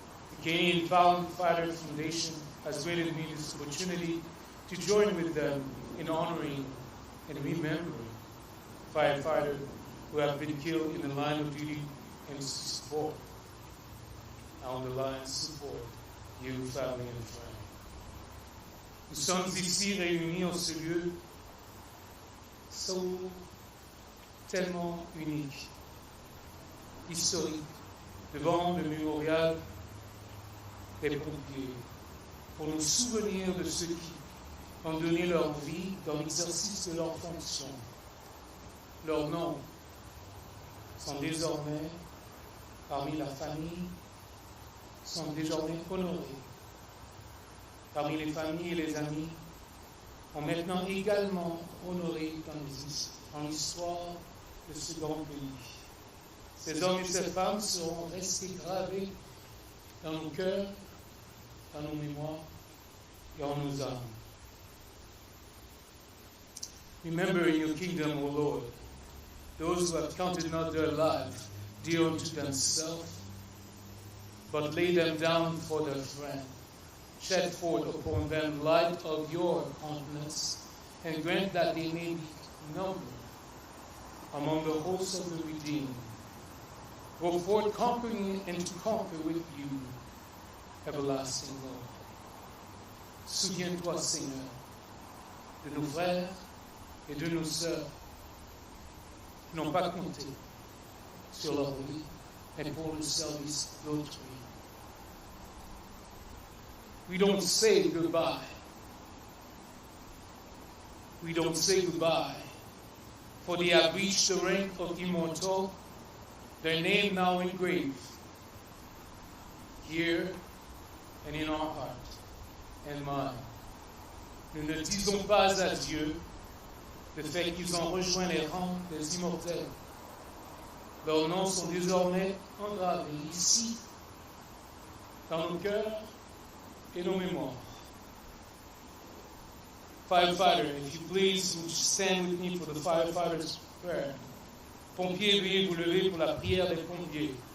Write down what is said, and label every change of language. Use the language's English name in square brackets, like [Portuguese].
[English] The Canadian Firefighter Foundation has granted me this opportunity to join with them in honoring and remembering firefighters who have been killed in the line of duty and support. On the line, support you, family and friends. [French] Nous sommes ici réunis en ce lieu tellement unique, historique, devant le mémorial des pompiers, pour nous souvenir de ceux qui ont donné leur vie dans l'exercice de leurs fonctions. Leurs noms sont désormais parmi la famille, sont désormais honorés. Parmi les familles et les amis, ont maintenant également honoré dans l'histoire de ce grand pays. Ces hommes et ces femmes seront restés gravés dans nos cœurs, dans nos mémoires et en nos âmes. [English] Remember in your kingdom, O Lord, those who have counted not their life dear unto themselves, but lay them down for their friend. Shed forth upon them light of your countenance, and grant that they may be numbered among the hosts of the redeemed. Go forth conquering and to conquer with you, everlasting Lord. [French] Souviens-toi, Seigneur, de nos frères et de nos sœurs qui n'ont pas compté sur leur vie, mais pour le service d'autrui. [English] We don't say goodbye. We don't say goodbye, for they have reached the rank of immortal, their name now engraved here and in our heart and mind. [French] Nous ne disons pas adieu le fait qu'ils ont rejoint les rangs des immortels. Leurs noms sont désormais engravés ici, dans nos cœurs et nos mémoires. [English] Firefighter, if you please, would you stand with me for the firefighters' prayer? [French] Pompiers, veuillez vous lever pour la prière des pompiers.